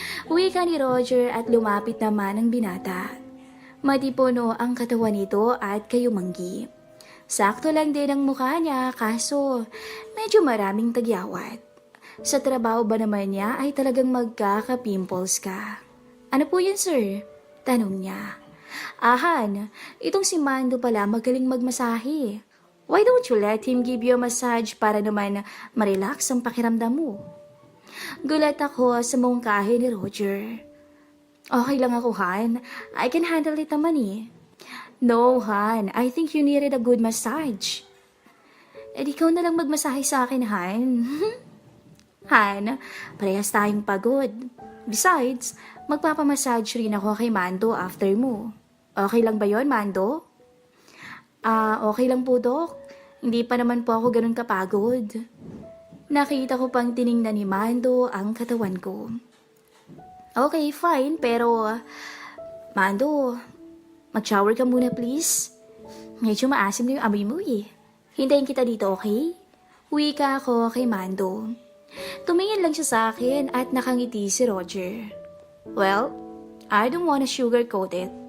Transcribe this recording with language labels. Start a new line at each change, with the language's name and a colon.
Filipino: Wika ni Roger at lumapit naman ang binata. Matipuno ang katawan nito at kayumanggi. Sakto lang din ang mukha niya kaso medyo maraming tagyawat. Sa trabaho ba naman niya ay talagang magkaka-pimples ka? Ano po yan, sir? Tanong niya. Ahan, itong si Mando pala magaling magmasahe.
English: Why don't you let him give you a massage
Filipino: para naman ma-relax ang pakiramdam mo? Gulat ako sa mungkahi ni Roger. Okay lang ako, Han.
English: I can handle it
Filipino: naman eh.
English: No, Han. I think you needed a good massage.
Filipino: Ikaw na lang magmasahe sa akin, Han. Han, parehas tayong pagod. Besides, magpapamassage rin ako kay Mando after mo. Okay lang ba yon, Mando? Okay lang po, Dok. Hindi pa naman po ako ganun kapagod. Nakita ko pang tiningnan ni Mando ang katawan ko. Okay, fine, pero Mando, mag-shower ka muna please. Medyo maasim na yung amoy mo eh. Hintayin kita dito, okay? Wika ako kay Mando. Tumingin lang siya sa akin at nakangiti si Roger.
English: Well, I don't wanna sugarcoat it.